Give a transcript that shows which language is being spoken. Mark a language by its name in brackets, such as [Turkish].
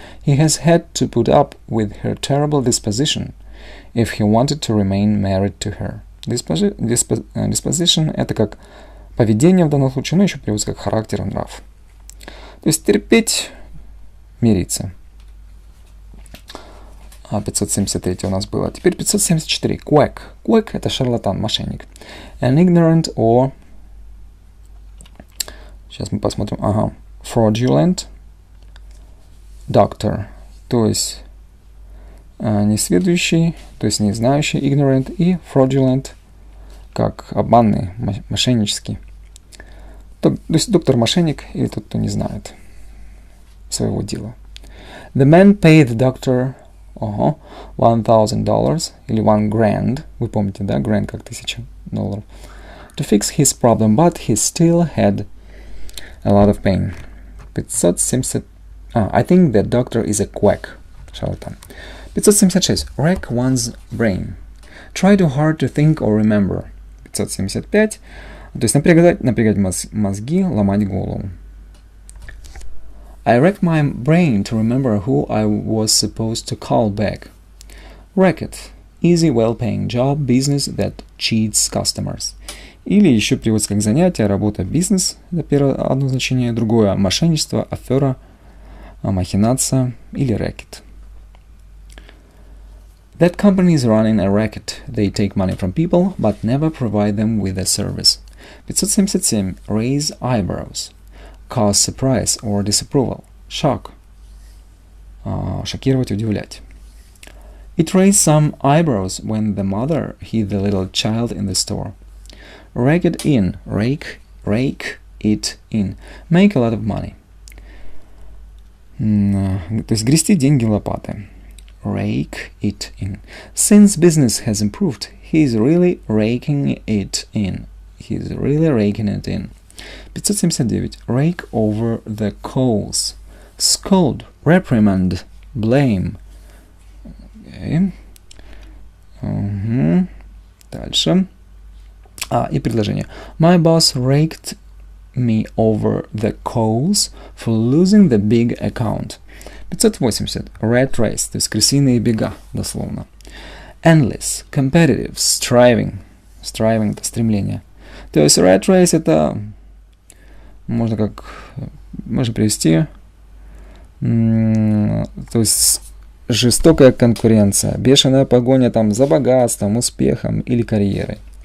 [English] He has had to put up with her terrible disposition if he wanted to remain married to her. [Russian] Disposition — это как поведение в данном случае, но еще переводится как характер и нрав. То есть терпеть, мириться. 573 у нас было. Теперь 574. Quack. Quack — это шарлатан, мошенник. [English] An ignorant or... [Russian] Сейчас мы посмотрим. [English] Fraudulent doctor. [Russian] То есть несведущий, то есть не знающий, ignorant, и fraudulent, как обманный, мошеннический. То есть доктор-мошенник или тот, кто не знает своего дела. [English] The man paid the doctor $1,000 или $1,000. [Russian] Вы помните, да? Grand как $1000. [English] To fix his problem, but he still had a lot of pain. 570. I think the doctor is a quack. Шарлатан. 576. Rack one's brain. Try too hard to think or remember. 575. [Russian] То есть напрягать мозги, ломать голову. [English] I racked my brain to remember who I was supposed to call back. Racket. Easy, well-paying job, business that cheats customers. [Russian] Или еще переводится как занятие, работа, бизнес. Это первое одно значение. Другое — мошенничество, афера, махинация или рэкет. [English] That company is running a racket. They take money from people, but never provide them with a service. 577. Raise eyebrows. Cause surprise or disapproval. Shock. [Russian] Шокировать, удивлять. [English] It raised some eyebrows when the mother hid the little child in the store. Rake it in. Rake it in. Make a lot of money. [Russian] То есть грести деньги лопатой. [English] Rake it in. Since business has improved, he's really raking it in. He's really raking it in. 579. Rake over the coals. Scold, reprimand, blame. Okay. [Russian] Дальше. И предложение. [English] My boss raked me over the coals for losing the big account. 580. [Russian] Rat race, то есть крысиные бега, дословно. [English] Endless, competitive, striving. [Russian] Striving — это стремление. То есть rat race — это можно привести, то есть жестокая конкуренция, бешеная погоня там за богатством, успехом или карьерой.